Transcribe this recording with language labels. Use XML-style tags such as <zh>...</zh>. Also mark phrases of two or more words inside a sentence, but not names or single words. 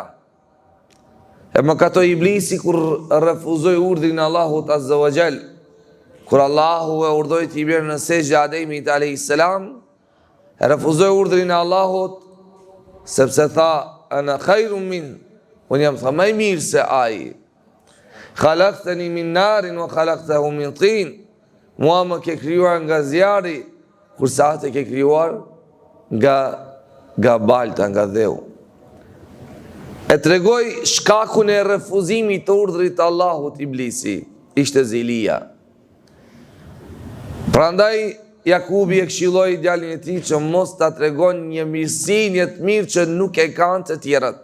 <sq>E mëkatoi Iblisi kur refuzoi urdhrin e Allahut</sq> <ar>عز وجل.</ar> <sq>Kur Allahu e urdhoi t'i bjerë në sejdë Ademit a.s. e refuzoi urdhrin e Allahut sepse tha</sq> <ar>أنا خير من,</ar> <sq>unë jam tha më i mirë se ai.</sq> <ar>خلقتني من نار وخلقته من طين.</ar> <sq>Mua më ke krijuar nga zjarri, kurse atë ke krijuar nga balta, nga dheu. E tregoi shkakun e refuzimit të urdhrit të Allahut Iblisi, ishte zilia. Prandaj Jakubi e këshilloi djalin e tij që mos ta tregon një mirësi, një të mirë që nuk e kanë të tjerët.</sq>